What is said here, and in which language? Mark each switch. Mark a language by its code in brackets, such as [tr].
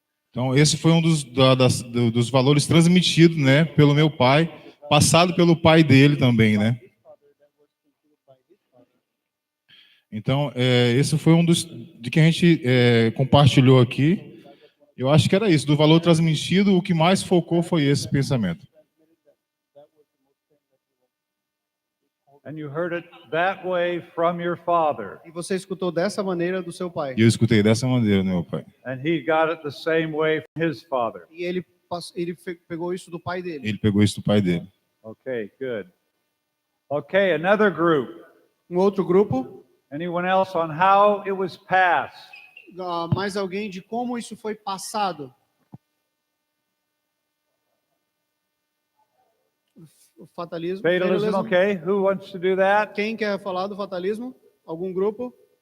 [pt] Então, esse foi um dos valores transmitidos, né, pelo meu pai, passado pelo pai dele também, né? Então, esse foi um de que a gente compartilhou aqui. Eu acho que era isso, do valor transmitido, o que mais focou foi esse pensamento. [en] And you heard it that way from your father. [pt] E você escutou dessa maneira do seu pai. E eu escutei dessa maneira, meu pai. [en] And he got it the same way from his father. [pt] E ele pegou isso do pai dele. Ele pegou isso do pai dele. [en] Okay, good. Okay, another group. [pt] Um outro grupo, [en] Anyone else on how it was passed? [pt] mais alguém de como isso foi passado. O fatalismo. [en] Fatalism, okay. Who wants to do that? [pt] Quem quer falar do fatalismo? Algum grupo?